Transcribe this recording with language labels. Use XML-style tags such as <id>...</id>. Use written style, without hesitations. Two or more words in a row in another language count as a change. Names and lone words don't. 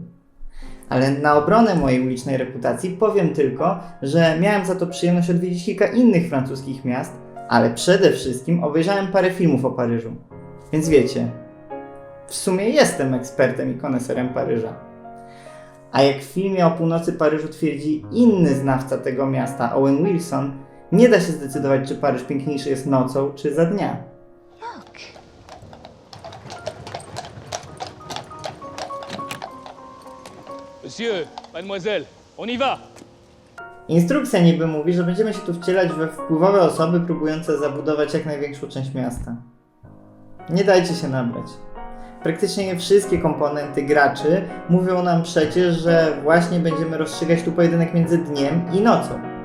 <pl>Ale na obronę mojej ulicznej reputacji powiem tylko, że miałem za to przyjemność odwiedzić kilka innych francuskich miast, ale przede wszystkim obejrzałem parę filmów o Paryżu. Więc wiecie, w sumie jestem ekspertem i koneserem Paryża. A jak w filmie o północy Paryżu twierdzi inny znawca tego miasta, Owen Wilson, nie da się zdecydować, czy Paryż piękniejszy jest nocą, czy za dnia.</pl> <fr>Monsieur, mademoiselle, on y va!</fr> <pl>Instrukcja niby mówi, że będziemy się tu wcielać we wpływowe osoby próbujące zabudować jak największą część miasta. Nie dajcie się nabrać. Praktycznie wszystkie komponenty graczy mówią nam przecież, że właśnie będziemy rozstrzygać tu pojedynek między dniem i nocą.</pl>